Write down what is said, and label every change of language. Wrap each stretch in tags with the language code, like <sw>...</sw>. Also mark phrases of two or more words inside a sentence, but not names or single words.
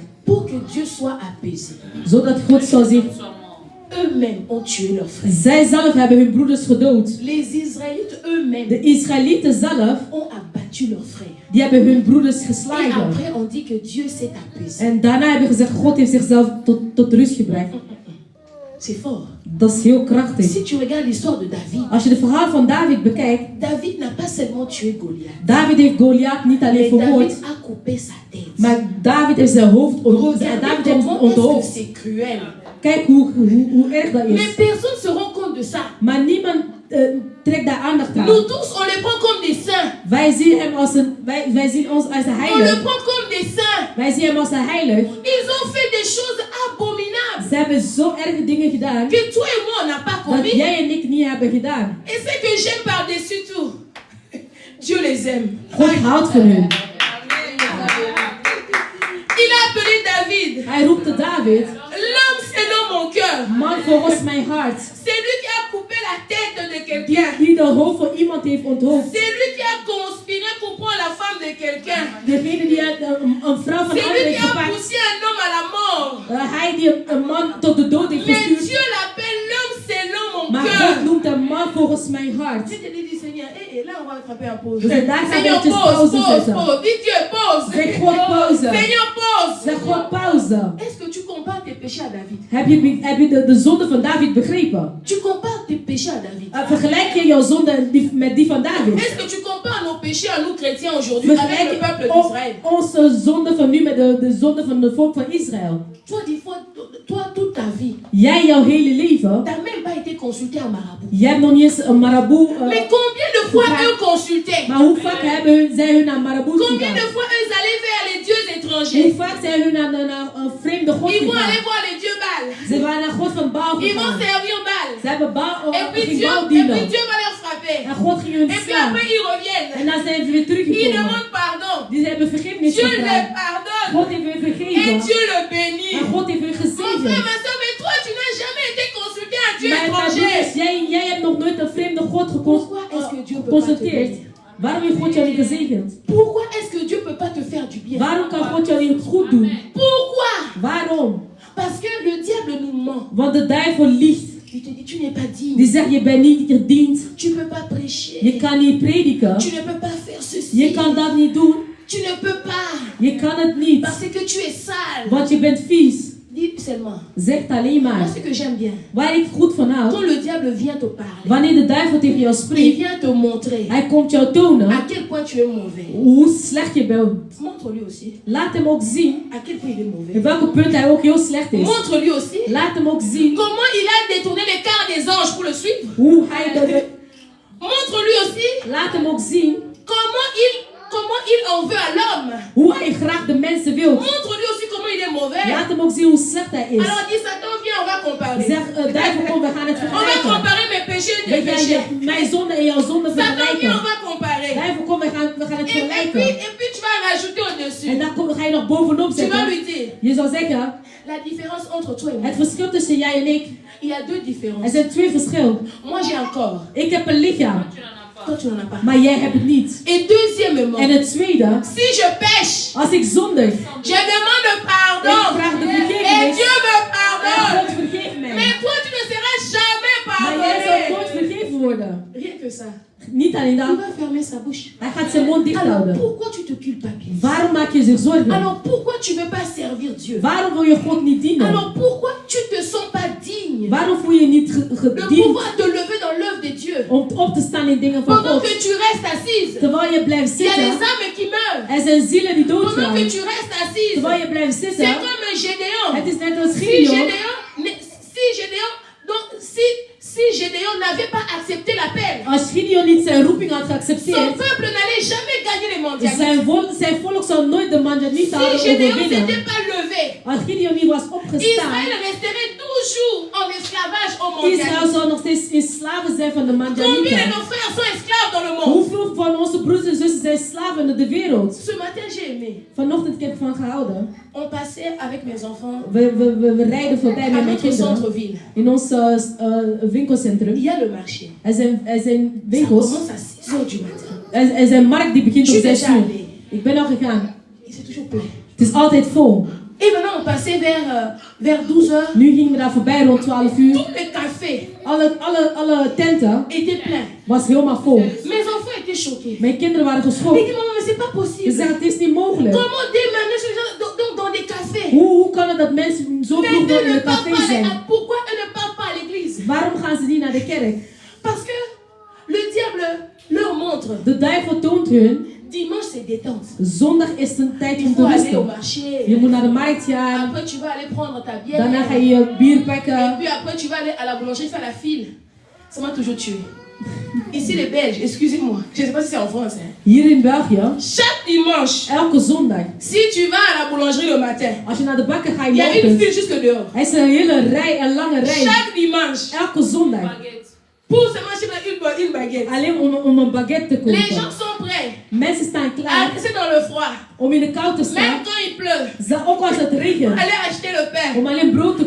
<fr>pour que Dieu soit apaisé,</fr> <nl>zodat God zou zich,</nl> <fr>eux-mêmes ont tué leurs frères.</fr> <nl>Zij zelf hebben hun broeders gedood.</nl> <fr>Les Israélites eux-mêmes,</fr> <nl>de Israëlieten zelf,</nl> <fr>ont abattu leurs frères.</fr> <nl>Die hebben hun broeders Et geslagen.</nl> <fr>après on dit que Dieu s'est apaisé.</fr> <nl>En daarna hebben gezegd, God heeft zichzelf tot rust gebracht.</nl> <fr>C'est fort.</fr> <nl>Dat is heel krachtig.</nl> <fr>Si tu regardes l'histoire de David,</fr> <nl>Als je het verhaal van David bekijkt,</nl> <fr>David n'a pas seulement tué Goliath.</fr> <nl>David heeft Goliath niet alleen Mais vermoord,</nl> <fr>David a coupé sa tête.</fr> <nl>maar David heeft zijn hoofd onthoofd.</nl> <fr>Comment est-ce que c'est cruel.</fr> <nl>Kijk hoe erg dat Mais is.</nl> <fr>personne ne se rend compte de ça.</fr> <nl>Maar niemand trekt daar aandacht aan.</nl> <fr>Nous tous, on les prend comme des saints.</fr> <nl>Wij zien hem als wij zien ons als de</nl> <fr>On les heilige. prend comme des saints.</fr> <nl>Wij zien hem als de heilige.</nl> <fr>Ils ont fait des choses abominables</fr> <nl>Ze hebben zo erge dingen gedaan</nl> <fr>que toi et moi, on n'a pas dat commis.</fr> <nl>jij en ik niet hebben gedaan.</nl> <fr>Et c'est que j'aime par-dessus tout. Dieu les aime.</fr> <nl>God houdt van hun.</nl> <fr>Il a appelé David.</fr> <nl>Hij roept de David.</nl> <fr>L'homme selon mon cœur.</fr> <nl>Man volgens mijn hart.</nl> <fr>C'est lui qui a coupé la tête de quelqu'un.</fr> <nl>Die de hoofd van iemand heeft onthoofd.</nl> <fr>C'est lui qui a conspiré pour prendre la femme de quelqu'un.</fr> <nl>Degene die een vrouw van C'est een lui ander qui heeft a gepakt.</nl> <fr>poussé un homme à la mort.</fr> <nl>Hij die een man tot de dood heeft Mais gestuurd.</nl> <fr>Dieu l'appelle l'homme selon mon Maar cœur.</fr> <nl>God noemt een man volgens mijn hart.</nl> <fr>Je te dis, Seigneur, là on va attraper un pause.</fr> <nl>Dus daar gaan we Seigneur, eventjes pause, pauze pause, zetten.</nl> <fr>pause. Dis Dieu, pause.</fr> <nl>Zeg God pauze.</nl> <fr>Seigneur, pause.</fr> <nl>Zeg God pauze.</nl> <fr>Est-ce que tu compares tes péchés à David?</fr> <nl>Heb je de zonde van David begrepen?</nl> <fr>Tu compares tes péchés à David?</fr> <nl>Vergelijk je jouw zonde met die van David?</nl> <fr>Est-ce que tu compares nos péchés à nous chrétiens aujourd'hui avec le peuple d'Israël?</fr> <nl>Onze zonde van nu met de zonde van het volk van Israël.</nl> <fr>Toi, toute ta vie,</fr> <nl>Jij jouw hele leven.</nl> <fr>t'as même pas été consulté à marabout.</fr> <nl>Jij hebt nog niet eens een marabout.</nl> <fr>Mais combien de fois eux consultaient?</fr> <nl>Maar hoe vaak hebben zij hun naar marabout Combien gegaan?</nl> <fr>de fois eux allaient vers les dieux étrangers?</fr> <nl>Hoe vaak zijn hun naar een vreemde god</nl> <fr>Ils vont gegaan? aller voir les dieux Baal.</fr> <nl>Ze waren naar God van Baal</nl> <fr>Ils vont gegaan. servir Baal.</fr> <nl>Ze hebben Baal</nl> <fr>Et puis Baal Dieu dienen. va leur frapper.</fr> <nl>En God ging hun</nl> <fr>Et puis slaan. après ils reviennent.</fr> <nl>En dan zijn ze weer Ils teruggekomen.</nl> <fr>demandent pardon.</fr> <nl>Die hebben vergiffenis</nl> <fr>Dieu les gevraagd. pardonne.</fr> <nl>God heeft hun Et vergeven.</nl> <fr>Dieu le bénit.</fr> <nl>En God heeft hun</nl> <fr>Mon frère, gezegend. ma soeur, mais toi tu n'as jamais été consulté un Dieu Mijn étranger.</fr> <nl>broeders, jij hebt nog nooit een vreemde God</nl> <fr>Pourquoi est-ce que Dieu peut pas te geconsulteerd. bénir?</fr> <nl>Waarom heeft God jou niet gezegend?</nl> <fr>Pourquoi est-ce que Dieu peut pas te faire du bien?</fr> <nl>Waarom kan God jou niet goed doen?</nl> <fr>Pourquoi?</fr> <nl>Waarom?</nl> <fr>Parce que le diable nous ment.</fr> <nl>Want de duivel liegt.</nl> <fr>Il te dit tu n'es pas digne.</fr> <nl>Die zegt je bent niet gediend.</nl> <fr>Tu peux pas prêcher.</fr> <nl>Je kan niet prediken.</nl> <fr>Tu ne peux pas faire ceci.</fr> <nl>Je kan dat niet doen.</nl> <fr>Tu ne peux pas.</fr> <nl>Je kan het niet.</nl> <fr>Parce que tu es sale.</fr> <nl>Want je bent vies.</nl> <fr>Dis seulement.</fr> <nl>Zeg het alleen Moi, maar.</nl> <fr>ce que j'aime bien.</fr> <nl>Waar ik goed van Quand hou.</nl> <fr>le diable vient te parler.</fr> <nl>Wanneer de duivel tegen jou Il spreekt.</nl> <fr>vient te montrer.</fr> <nl>Hij komt jou tonen.</nl> <fr>À quel point tu es mauvais.</fr> <nl>Hoe slecht je bent.</nl> <fr>Montre-lui aussi.</fr> <nl>Laat hem ook zien.</nl> <fr>À quel point il est mauvais.</fr> <nl>In welke punt hij ook heel slecht is.</nl> <fr>Montre-lui aussi.</fr> <nl>Laat hem ook zien.</nl> <fr>Comment il a détourné les cœurs des anges pour le suivre.</fr> <nl>Hoe hij</nl> <fr>Montre-lui aussi.</fr> <nl>Laat hem ook zien.</nl> <fr>Comment il en veut à l'homme.</fr> <nl>Hoe hij graag de mensen wil.</nl> <fr>Montre-lui aussi comment il est mauvais.</fr> <nl>Laat hem ook zien hoe slecht hij is.</nl> <fr>Alors dis Satan, viens, on va comparer.</fr> <nl>Zeg, duivel, kom, we gaan het</nl> <fr>On va vergelijken. comparer mes péchés et tes Weet péchés.</fr> <nl>jij, mijn zonde en jouw zonde</nl> <fr>Satan, viens, on vergelijken. va comparer.</fr> <nl>Duivel, kom, we gaan het vergelijken.</nl> <fr>Et puis tu vas rajouter au-dessus.</fr> <nl>En dan ga je nog bovenop</nl> <fr>Tu vas zetten. lui dire.</fr> <nl>Je zal zeggen,</nl> <fr>La différence entre toi et moi.</fr> <nl>het verschil tussen jij en ik.</nl> <fr>Il y a deux Er différences.</fr> <nl>zijn twee verschillen.</nl> <fr>Moi j'ai un corps.</fr> <nl>Ik heb een lichaam,</nl> <fr>Toi tu n'en as pas.</fr> <nl>maar jij hebt het niet.</nl> <fr>Et deuxièmement,</fr> <nl>En het tweede,</nl> <fr>si je pêche,</fr> <nl>als ik zondig,</nl> <fr>je demande pardon.</fr> <nl>ik vraag de Et vergevenis.</nl> <fr>Dieu me En pardonne.</fr> <nl>God vergeeft mij.</nl> <fr>Mais toi tu ne seras jamais</fr> <nl>Maar jij zal pardonné. nooit vergeven worden.</nl> <fr>Rien que ça.</fr> <nl>Niet alleen Il dat.</nl> <fr>va fermer sa bouche.</fr> <nl>Hij gaat zijn mond dicht Alors houden.</nl> <fr>pourquoi tu te culpabilises?</fr> <nl>Waarom maak je zich zorgen?</nl> <fr>Alors pourquoi tu ne veux pas servir Dieu?</fr> <nl>Waarom wil je God niet dienen?</nl> <fr>Alors pourquoi tu te sens pas digne</fr> <nl>Waarom voel je je niet de gediend</nl> <fr>pouvoir te lever dans l'œuvre de Dieu?</fr> <nl>om op te staan in dingen van Pendant God?</nl> <fr>que tu restes assise,</fr> <nl>Terwijl je blijft</nl> <fr>il y a des zitten, âmes qui meurent.</fr> <nl>er zijn zielen die</nl> <fr>Pendant que doodgaan. tu restes assise,</fr> <nl>Terwijl je blijft c'est zitten,</nl> <fr>comme un Gédéon.</fr> <nl>het is net als Si Gideon.</nl> <fr>Gédéon n'avait pas accepté l'appel,</fr> <nl>Als Gideon niet zijn roeping had son geaccepteerd,</nl> <fr>peuple n'allait jamais gagner les mondiales.</fr> <nl>zijn volk zou nooit de Manjanieten Si hadden Gédéon ne overwinnen.</nl> <fr>s'était pas levé,</fr> <nl>Als Gideon niet was opgestaan,</nl> <fr>Israël resterait toujours en esclavage au Israël mondialisme.</fr> <nl>zou nog steeds in slaven zijn van de</nl> <fr>Combien de Mandjanieten. nos frères sont esclaves dans le monde?</fr> <nl>Hoeveel van onze broers en zussen zijn slaven in de wereld?</nl> <fr>Ce matin, j'ai aimé.</fr> <nl>Vanochtend ik heb van gehouden.</nl> <fr>On passait avec mes enfants</fr> <nl>We rijden voorbij à met mijn notre kinderen centre-ville. in ons winkelcentrum.</nl> <fr>Il y a le marché.</fr> <nl>Er zijn Ça winkels.</nl> <fr>commence à 6 heures du matin.</fr> <nl>Er zijn markt die begint om</nl> <fr>Je suis 6 déjà uur. allée.</fr> <nl>Ik ben al gegaan.</nl> <fr>Et c'est toujours plein.</fr> <nl>Het is altijd vol.</nl> <fr>Et maintenant, on passait vers 12 heures.</fr> <nl>Nu gingen we daar voorbij rond 12 uur.</nl> <fr>Tous les cafés</fr> <nl>Alle tenten</nl> <fr>étaient pleins.</fr> <nl>was helemaal vol.</nl> <fr>Mes enfants étaient choqués.</fr> <nl>Mijn kinderen waren Ils geschokt.</nl> <fr>disent, maman, mais c'est pas Ze possible.</fr> <nl>zeggen het is niet mogelijk.</nl> <fr>Comment dès maintenant ces gens dans des cafés?</fr> <nl>Hoe kan het dat mensen zo Mais vroeg eux in ne de partent café pas zijn?</nl> <fr>pourquoi eux ne partent pas à l'église?</fr> <nl>Waarom gaan ze niet naar de kerk?</nl> <fr>Parce que le diable leur montre.</fr> <nl>De duivel toont hun,</nl> <fr>Dimanche, c'est détente.</fr> <nl>zondag is een tijd Il om faut te</nl> <fr>aller au</fr> <nl>rusten. marché. Je moet naar de markt gaan.</nl> <fr>Après, tu vas aller prendre ta bière.</fr> <nl>Daarna ga je je bier Et pakken.</nl> <fr>puis après, tu vas aller à la boulangerie faire la file. Ça m'a toujours tué. Ici, les Belges, excusez-moi. Je ne sais pas si c'est en France. Hein.</fr> <nl>Hier in België,</nl> <fr>Chaque dimanche,</fr> <nl>elke zondag,</nl> <fr>si tu vas à la boulangerie le matin,</fr> <nl>als je naar de bakker gaat</nl> <fr>il y a in une de file jusque dehors.</fr> <nl>er is een hele rij, een lange rij.</nl> <fr>Chaque dimanche,</fr> <nl>Elke zondag.</nl> <fr>pour se manger une baguette.</fr> <nl>Alleen om een baguette te</nl> <fr>Les gens kopen. sont prêts</fr> <nl>Mensen staan à klaar</nl> <fr>rester dans le froid.</fr> <nl>om in de kou te staan.</nl> <fr>Même quand il pleut,</fr> <nl>Ook als het regent.</nl> <fr>allez acheter le pain.</fr> <nl>Om alleen brood te</nl>